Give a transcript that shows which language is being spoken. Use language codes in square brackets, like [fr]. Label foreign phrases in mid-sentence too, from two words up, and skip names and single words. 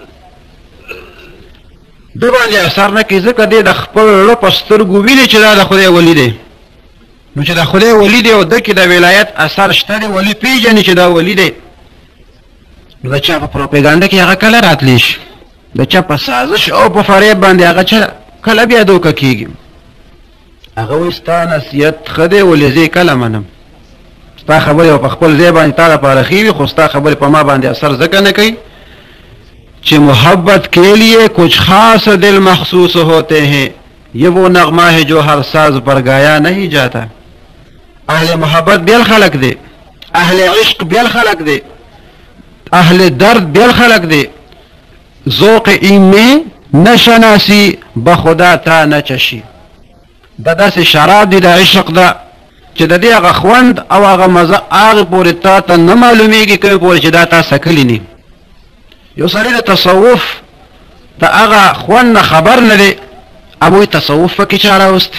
[ps] د باندې اثر نه کوي ځکه دی د خپل زړه په سترګو ویني چې دا د خدای ولی دی نو چې د خدای ولی دی او ده کې د ولایت اثر شته دی ولی پېژني چې دا ولی دی نو د چا په پروپیګانډه کې هغه کله راتلی شي د چا په سازش او په فریب باندې هغه کله بیا دوکه کېږي هغه وایي ستا نصیحت ښه دی ولې زه یې کله منم ستا خبرې په خپل ځای باندې تا لپاره ښې وي خو ستا خبرې په ما باندې اثر ځکه نه کوي چې [ur] محبت کے لیے کچھ خاص دل مخصوص ہوتے ہیں یہ وہ نغمہ ہے جو ہر ساز پر گایا نہیں جاتا اہل [ps] محبت بیل خلق دے اہل عشق بیل خلق دے اہل درد بیل خلق دے [fa] ذوق این میں نشناسی بخدا تا نچشی [ps] دا داسې شراب دی د عشق دا چې د دې هغه خوند او هغه مزه هغې پورې تا ته نه معلومیږي کومې پورې چې دا تا څکلي نه یو سړی د تصوف د هغه خوند نه خبر نه دی هغوی تصوف پکې چا راوستی